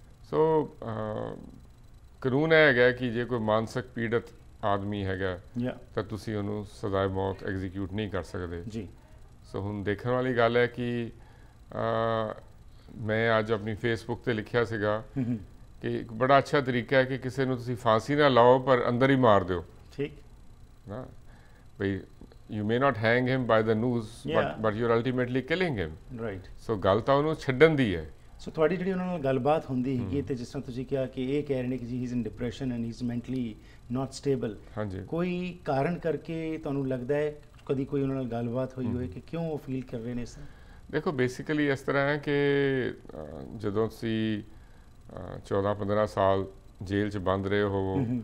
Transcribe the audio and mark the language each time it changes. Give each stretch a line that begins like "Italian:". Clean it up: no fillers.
Punjabi: ਸੋ ਕਾਨੂੰਨ ਇਹ ਹੈਗਾ ਕਿ ਜੇ ਕੋਈ ਮਾਨਸਿਕ ਪੀੜਤ ਆਦਮੀ ਹੈਗਾ ਤਾਂ ਤੁਸੀਂ ਉਹਨੂੰ ਸਜ਼ਾਏ ਮੌਤ ਐਗਜ਼ੀਕਿਊਟ ਨਹੀਂ ਕਰ ਸਕਦੇ ਜੀ। ਸੋ ਹੁਣ ਦੇਖਣ ਵਾਲੀ ਗੱਲ ਹੈ ਕਿ ਮੈਂ ਅੱਜ ਆਪਣੀ ਫੇਸਬੁੱਕ 'ਤੇ ਲਿਖਿਆ ਸੀਗਾ ਕਿ ਇੱਕ ਬੜਾ ਅੱਛਾ ਤਰੀਕਾ ਹੈ ਕਿ ਕਿਸੇ ਨੂੰ ਤੁਸੀਂ ਫਾਂਸੀ ਨਾ ਲਾਓ ਪਰ ਅੰਦਰ ਹੀ ਮਾਰ ਦਿਓ। ਠੀਕ ਨਾ ਬਈ
English: you may not hang him by the noose but you're ultimately killing him, right?
Punjabi: So ਗੱਲ ਤਾਂ ਉਹਨੂੰ ਛੱਡਣ ਦੀ ਹੈ। ਸੋ ਤੁਹਾਡੀ ਜਿਹੜੀ ਉਹਨਾਂ ਨਾਲ ਗੱਲਬਾਤ ਹੁੰਦੀ ਹੈਗੀ ਅਤੇ ਜਿਸ ਤਰ੍ਹਾਂ ਤੁਸੀਂ ਕਿਹਾ ਕਿ ਇਹ ਕਹਿ ਰਹੇ ਨੇ ਕਿ ਜੀ
English: he is in depression and he is mentally not stable,
Punjabi: ਕੋਈ ਕਾਰਨ ਕਰਕੇ ਤੁਹਾਨੂੰ ਲੱਗਦਾ ਹੈ ਕਦੀ ਕੋਈ ਉਹਨਾਂ ਨਾਲ ਗੱਲਬਾਤ ਹੋਈ ਹੋਏ ਕਿ ਕਿਉਂ ਉਹ ਫੀਲ ਕਰ ਰਹੇ ਨੇ ਇਸ ਤਰ੍ਹਾਂ? ਦੇਖੋ ਬੇਸਿਕਲੀ ਇਸ ਤਰ੍ਹਾਂ ਹੈ ਕਿ ਜਦੋਂ ਤੁਸੀਂ 14-15 ਸਾਲ ਜੇਲ੍ਹ 'ਚ ਬੰਦ ਰਹੇ ਹੋ